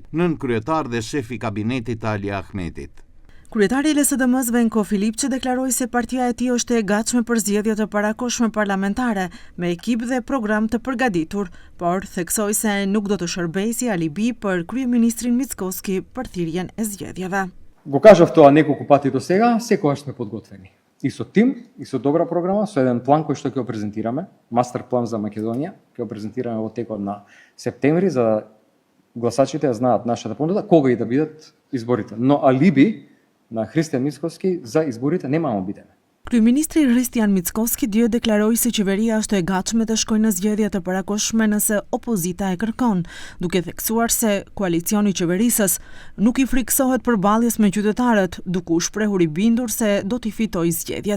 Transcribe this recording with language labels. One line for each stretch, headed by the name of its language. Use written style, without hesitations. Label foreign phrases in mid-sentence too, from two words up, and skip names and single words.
Albanian: Kryetar dhe shefi kabinetit Ali Ahmetit. Kryetari i LSDM-s Venko Filipçi deklaroi se partia e tij është e gatshme për zgjedhje të parakohshme parlamentare me ekip dhe program të përgatitur, por theksoi se nuk do të shërbejë si alibi për kryeministrin Mickoski për thirrjen e zgjedhjeve.
Macedonian: Го кажав тоа неколку пати до сега, секогаш сме подготвени. И со тим, и со добра програма, со еден план кој што ќе го презентираме, мастер план за Македонија, ќе го презентираме во текот на септември за да гласачите ја знаат нашата понуда кога и да бидат изборите. Но алиби на Христијан Мицкоски за изборите немамо бидеме.
Albanian: Kryeministri Hristian Mickoski dje deklaroi se qeveria është e gatshme të shkojë në zgjedhje të parakohshme nëse opozita e kërkon, duke theksuar se koalicioni i qeverisës nuk i friksohet përballjes me qytetarët, duke u shprehur i bindur se do t'i fitojë zgjedhjet.